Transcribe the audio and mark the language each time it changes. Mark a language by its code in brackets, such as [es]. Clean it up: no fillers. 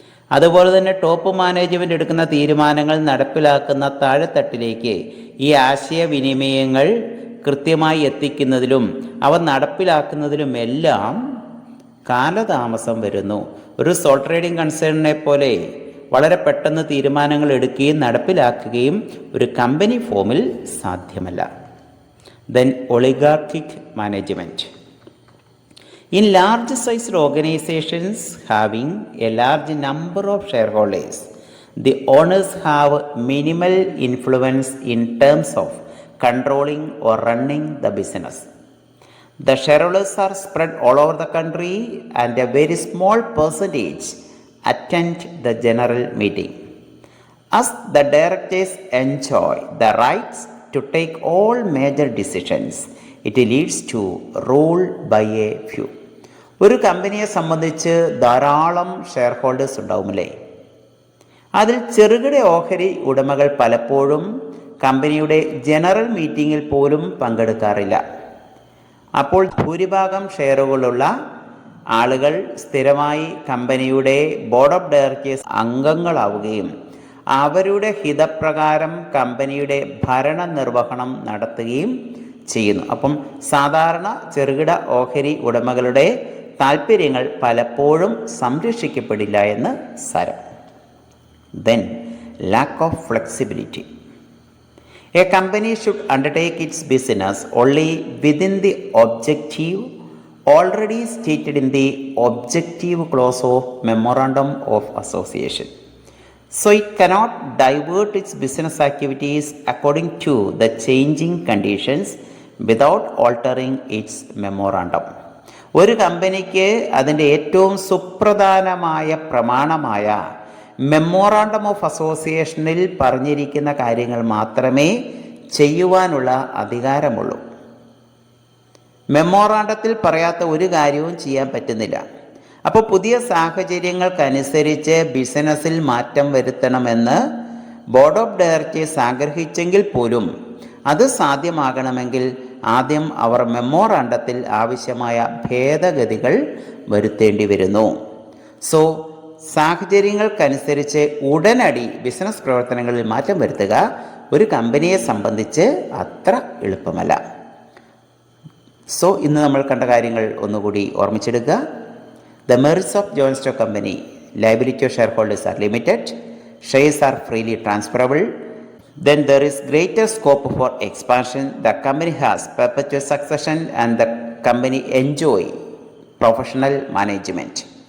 [ml] അതുപോലെ തന്നെ top management എടുക്കുന്ന തീരുമാനങ്ങൾ നടപ്പിലാക്കുന്ന താഴെത്തട്ടിലേക്ക് ഈ ആശയവിനിമയങ്ങൾ കൃത്യമായി എത്തിക്കുന്നതിലും അവ നടപ്പിലാക്കുന്നതിലുമെല്ലാം കാലതാമസം വരുന്നു. ഒരു സോൾ ട്രേഡിംഗ് കൺസേണിനെ പോലെ വളരെ പെട്ടെന്ന് തീരുമാനങ്ങൾ എടുക്കുകയും നടപ്പിലാക്കുകയും ഒരു കമ്പനി ഫോമിൽ സാധ്യമല്ല. [en] Then oligarchic management. In large-sized organizations having a large number of shareholders, the owners have minimal influence in terms of controlling or running the business. The shareholders are spread all over the country and a very small percentage attend the general meeting. As the directors enjoy the rights to take all major decisions, it leads to rule by a few. [ml] ഒരു കമ്പനിയെ സംബന്ധിച്ച് ധാരാളം share holders ഉണ്ടാവുമല്ലേ? അതിൽ ചെറുകിട ഓഹരി ഉടമകൾ പലപ്പോഴും കമ്പനിയുടെ ജനറൽ മീറ്റിങ്ങിൽ പോലും പങ്കെടുക്കാറില്ല. അപ്പോൾ ഭൂരിഭാഗം ഷെയറുകളുള്ള ആളുകൾ സ്ഥിരമായി കമ്പനിയുടെ ബോർഡ് ഓഫ് ഡയറക്ടേഴ്സ് അംഗങ്ങളാവുകയും അവരുടെ ഹിതപ്രകാരം കമ്പനിയുടെ ഭരണനിർവഹണം നടത്തുകയും ചെയ്യുന്നു. അപ്പം സാധാരണ ചെറുകിട ഓഹരി ഉടമകളുടെ താല്പര്യങ്ങൾ പലപ്പോഴും സംരക്ഷിക്കപ്പെടില്ല എന്ന് സാരം. [en] Then lack of flexibility. A company should undertake its business only within the objective already stated in the objective clause of Memorandum of Association. So it cannot divert its business activities according to the changing conditions without altering its memorandum. [ml] ഒരു കമ്പനിക്ക് അതിൻ്റെ ഏറ്റവും സുപ്രധാനമായ പ്രമാണമായ memorandum of അസോസിയേഷനിൽ പറഞ്ഞിരിക്കുന്ന കാര്യങ്ങൾ മാത്രമേ ചെയ്യുവാനുള്ള അധികാരമുള്ളൂ. മെമ്മോറാണ്ടത്തിൽ പറയാത്ത ഒരു കാര്യവും ചെയ്യാൻ പറ്റുന്നില്ല. അപ്പോൾ പുതിയ സാഹചര്യങ്ങൾക്കനുസരിച്ച് ബിസിനസ്സിൽ മാറ്റം വരുത്തണമെന്ന് ബോർഡ് ഓഫ് ഡയറക്ടേഴ്സ് ആഗ്രഹിച്ചെങ്കിൽ പോലും അത് സാധ്യമാകണമെങ്കിൽ ആദ്യം അവർ മെമ്മോറാണ്ടത്തിൽ ആവശ്യമായ ഭേദഗതികൾ വരുത്തേണ്ടി വരുന്നു. സോ സാഹചര്യങ്ങൾക്കനുസരിച്ച് ഉടനടി ബിസിനസ് പ്രവർത്തനങ്ങളിൽ മാറ്റം വരുത്തുക ഒരു കമ്പനിയെ സംബന്ധിച്ച് അത്ര എളുപ്പമല്ല. സോ ഇന്ന് നമ്മൾ കണ്ട കാര്യങ്ങൾ ഒന്നുകൂടി ഓർമ്മിച്ചെടുക്കുക. [en] The merits of joint stock company: liability of shareholders are limited, shares are freely transferable, then there is greater scope for expansion, the company has perpetual succession and the company enjoy professional management.